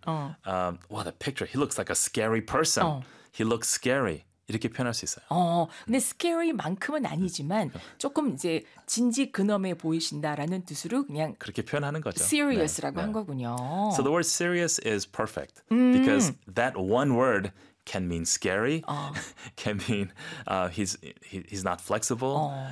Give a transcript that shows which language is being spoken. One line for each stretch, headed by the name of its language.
English: Wow, the picture. He looks like a scary person. He looks scary.
Korean: 이렇게 표현할 수 있어요. 근데 scary만큼은 아니지만 조금 이제 진지 근엄해 보이신다라는 뜻으로 그냥 그렇게 표현하는 거죠. serious라고 한 거군요.
English: So the word serious is perfect because that one word can mean scary, can mean he's not flexible.